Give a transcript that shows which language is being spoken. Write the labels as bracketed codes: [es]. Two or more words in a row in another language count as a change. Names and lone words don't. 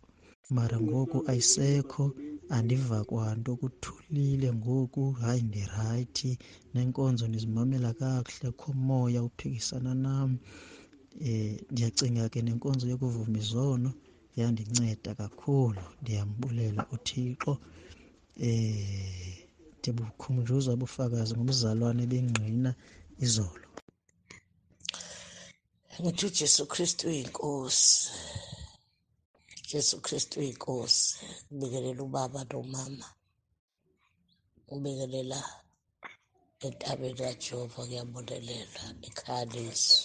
[xh] Mara ngoku ayisekho, andiva kwanto, kuthulile ngoku. Hayi, ndirayithi, neenkonzo ndizimamela kakuhle, kho moya uphikisana nam. Ndiyacinga ke nenkonzo yokuvuma izono yandinceda kakhulu. Ndiyambulela uThixo. Ndibukhumbuza ubufakazi ngobuzalwane bengqina izolo. [zu] Ngithi uJesu Kristu uyinkosi. Jesu Kristu uyinkosi. Ngibikelela ubaba nomama, ngibikelela entabeni kaJehova, kuyabonelela ekhaya lezwi.